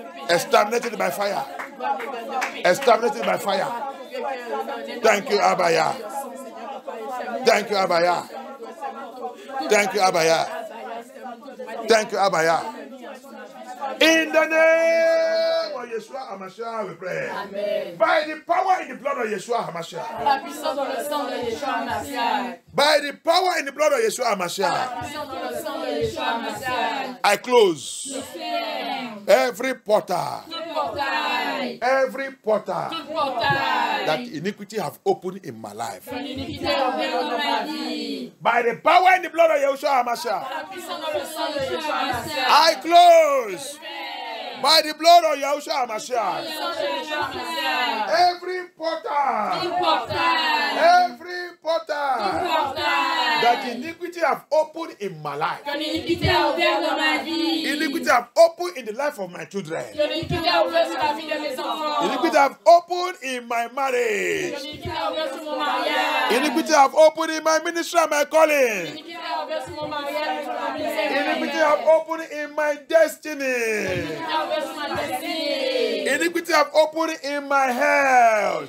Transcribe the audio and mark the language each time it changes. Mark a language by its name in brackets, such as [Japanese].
[English] Exterminated by fire. Exterminated by fire. Thank you, Abaya. Thank you, Abaya. Thank you, Abaya. Thank you, Abaya. In the name of Yeshua HaMashiach, we pray. Amen. By the power in the blood of Yeshua HaMashiach. [French] La puissance dans le sang de Yeshua HaMashiach. [English] By the power in the blood of Yeshua [French] La [English] HaMashiach. [French] puissance dans le sang de Yeshua HaMashiach. [English] I close every portal. Every portal [French] Tout portail. [English] that iniquity have opened in my life. [French] L'iniquité est ouverte dans ma vie. [English] By the power in the blood of Yeshua HaMashiach. [French] La puissance dans le sang de Yeshua HaMashiach. [English] I close by the blood of Yeshua HaMashiach. Every portal. Every portal that iniquity have opened in my life. [French] L'iniquité est ouverte dans ma vie. [English] Iniquity have opened in the life of my children. [French] L'iniquité est ouverte sur la vie de mes enfants. [English] Iniquity have opened in my marriage. [French] L'iniquité est ouverte sur mon mariage. [English] Iniquity have opened in my ministry and my calling. [French] L'iniquité est ouverte sur mon mariage et sur ma ministère. [English] Iniquity have opened in my destiny. [French] L'iniquité est ouverte sur ma destinée. [English] Iniquity have opened in my health.